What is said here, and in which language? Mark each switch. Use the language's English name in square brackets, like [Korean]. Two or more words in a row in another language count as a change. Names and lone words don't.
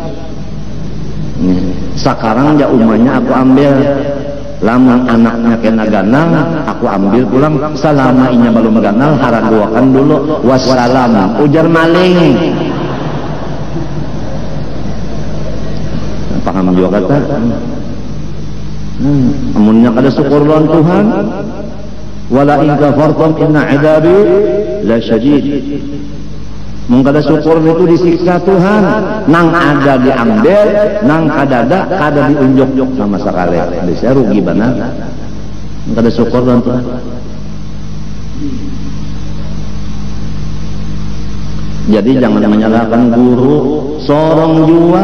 [Banjar] Sekarang ya umanya aku ambil, lamun anaknya kena ganal, aku ambil pulang. Selama inya belum ganal, haraduakan dulu. Wassalam, ujar maling. Paham juga kata? Amunnya kada syukur lawan Tuhan. [Arabic] ولئن كفرتم إن عذابي لشديد. [Banjar] Mun kada syukur itu disiksa Tuhan. Nang ada diambil, nang kada diunjuk sama sekali. Bisa rugi benar. Kada syukur lawan Tuhan. Jadi jangan menyalahkan guru, sorong jua.